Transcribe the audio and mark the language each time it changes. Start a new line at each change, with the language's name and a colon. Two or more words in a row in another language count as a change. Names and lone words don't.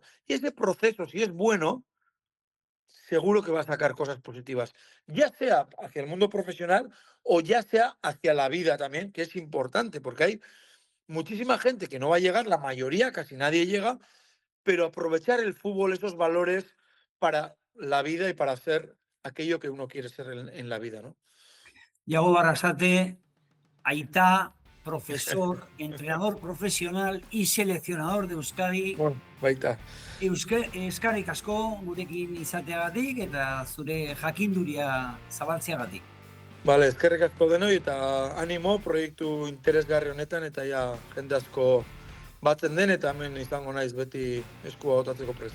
Spanish: Y ese proceso, si es bueno, seguro que va a sacar cosas positivas, ya sea hacia el mundo profesional o ya sea hacia la vida también, que es importante, porque hay muchísima gente que no va a llegar, la mayoría, casi nadie llega, pero aprovechar el fútbol, esos valores para la vida y para ser aquello que uno quiere ser en la vida, ¿no? Yago Barrasate, aitá, profesor, entrenador profesional y seleccionador de Euskadi.
Basque: Bueno, baita. Eskerrik asko gurekin izateagatik eta zure jakinduria zabaltzeagatik. Vale, eskerrik asko denoi eta animo proiektu interesgarri honetan eta ja jende asko batzen den eta hemen izango naiz beti eskua botatzeko prest.